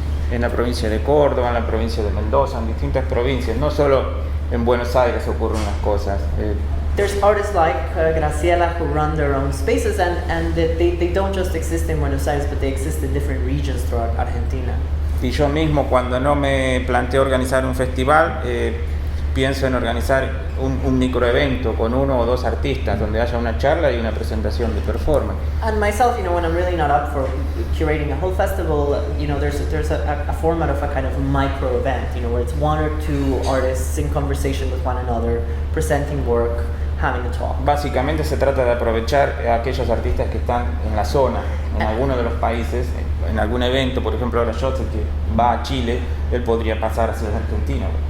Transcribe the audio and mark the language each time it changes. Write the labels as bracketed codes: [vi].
[es] En la provincia de Córdoba, en la provincia de Mendoza, en distintas provincias, no solo en Buenos Aires ocurren unas cosas. [en] There's artists like Graciela who run their own spaces and they don't just exist in Buenos Aires, but they exist in different regions throughout Argentina. [es] Y yo mismo, cuando no me planteo organizar un festival, pienso en organizar un microevento con uno o dos artistas donde haya una charla y una presentación de performance. [en] And myself, when I'm really not up for curating a whole festival, there's a format of a kind of micro event, where it's one or two artists in conversation with one another, presenting work, having a talk. [es] Básicamente se trata de aprovechar a aquellos artistas que están en la zona, en alguno de los países, en algún evento. Por ejemplo, ahora Joseph, que va a Chile, él podría pasar hacia Argentina.